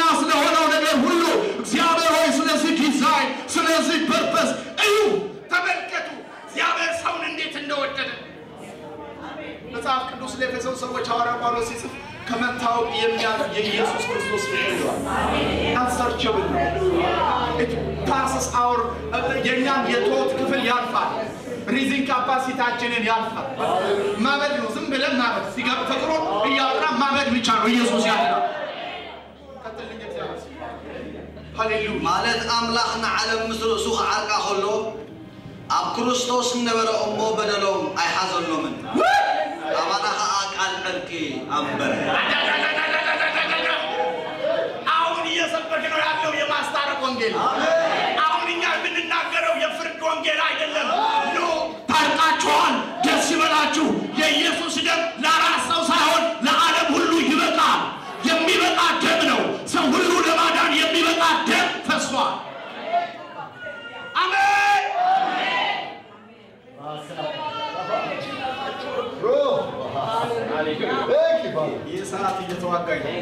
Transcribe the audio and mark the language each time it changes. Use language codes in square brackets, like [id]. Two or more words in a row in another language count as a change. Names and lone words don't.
[am] ስለሆነው ነገር ሁሉ እግዚአብሔር ሆይ ስለዚህ ዲዛይን ስለዚህ ፐርፐስ እዩ ተመልከቱ እግዚአብሔር ሰውን እንዴት እንደወደደ መጽሐፍ ቅዱስ ለኤፌሶን ሰዎች ሐዋርያ ጳውሎስ ሲጽፍ ከመታወቅ የሚያልፍ የኢየሱስ ክርስቶስ ፍቅር ይላል አንሰርቸብል [en] it passes our [am] የኛን የቶት ክፍል ያልፋል ሪዚንግ ካፓሲቲያችንን ያልፋል ማበድ ነው ዝም ብለን ማበድ ሲገብ ተጥሮ እያወራ ማበድ ብቻ ነው ኢየሱስ ያድናል ከተልኝ እግዚአብሔር ሃሌሉያ [ti] ማለት አምላክና ዓለም ምስሉ ሱኽ ዓርቃ ሆሎ ኣብ ክርስቶስ ነበረ እሞ በደሎም አይሐዘሎምን አባና ቃል ዕርቂ አንበረ [am] አሁን እየሰበክ ነው ያለው የማስታረቅ ወንጌል አሁን እኛ የምንናገረው የፍርድ ወንጌል አይደለም ኖ ታርቃችኋል ደስ ይበላችሁ የኢየሱስ ደም ለራስ ሰው ሳይሆን ለዓለም ሁሉ ይበቃል የሚበቃ ደም ነው ሰው ሁሉ ለማዳን የሚበቃ ደም ፈሷል አሜን የሰዓት እየተዋጋኝ